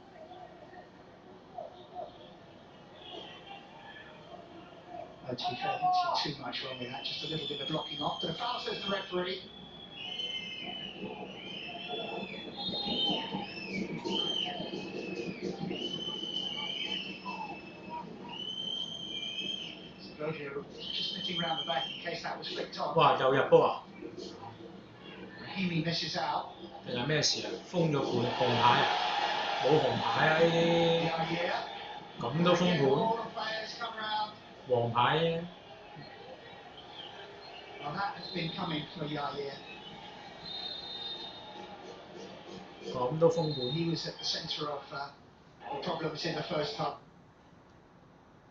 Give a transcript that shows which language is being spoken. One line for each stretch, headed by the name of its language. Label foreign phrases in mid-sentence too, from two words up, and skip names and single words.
English: To be fair, I didn't see too much wrong with that, just a little bit of blocking off. But a foul, says the referee. Segovia just sniffing round the back in case that was flicked on.
Cantonese: 哇！又入波啊！
English: Rahimi misses out.
Cantonese: 定係咩事啊？封咗盤紅牌啊？冇紅牌啊！呢啲 Yeah. 咁都封
English: All
Cantonese: 盤，
English: the players come round.
Cantonese: 黃牌啫。
English: Well, that has been coming for Yaya.
Cantonese: 咁都封盤。
English: He was at the centre of the problems in the first half.